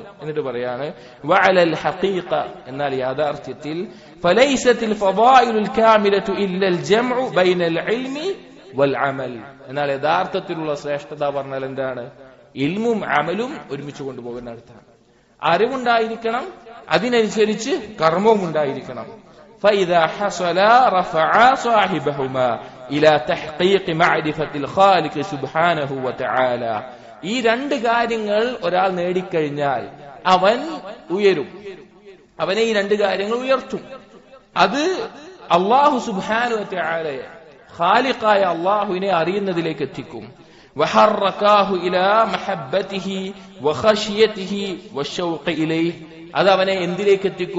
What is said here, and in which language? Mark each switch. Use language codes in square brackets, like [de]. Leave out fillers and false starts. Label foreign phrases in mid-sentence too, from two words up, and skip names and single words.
[ml] എന്നിട്ട് പറയാണ് [ar] وعلى الحقيقة, [ml] എന്നാൽ യാഥാർത്ഥ്യത്തിൽ [ar] فليست الفضائل الكاملة إلا الجمع بين العلم والعمل, [ml] എന്നാൽ യഥാർത്ഥത്തിലുള്ള ശ്രേഷ്ഠത പറഞ്ഞാൽ എന്താണ്? ഇൽമും അമലും ഒരുമിച്ച് കൊണ്ടുപോകുന്ന അടുത്താണ്. അറിവുണ്ടായിരിക്കണം, അതിനനുസരിച്ച് കർമ്മവും ഉണ്ടായിരിക്കണം. [ar] فإذا حصل رفع صاحبهما إلى تحقيق معرفة الخالق سبحانه وتعالى, [ml] ഈ രണ്ട് കാര്യങ്ങൾ ഒരാൾ നേടിക്കഴിഞ്ഞാൽ അവൻ ഉയരും, അവനെ ഈ രണ്ട് കാര്യങ്ങൾ ഉയർത്തും. അത് [ar] الله سبحانه وتعالى, [ml] ഖാലിഖായ അല്ലാഹുവിനെ അറിയുന്നതിലേക്ക് എത്തിക്കും. [ar] وحركه إلى محبته وخشيته والشوق إليه, [ml] അത് അവനെ എന്തിലേക്ക് എത്തിക്കും?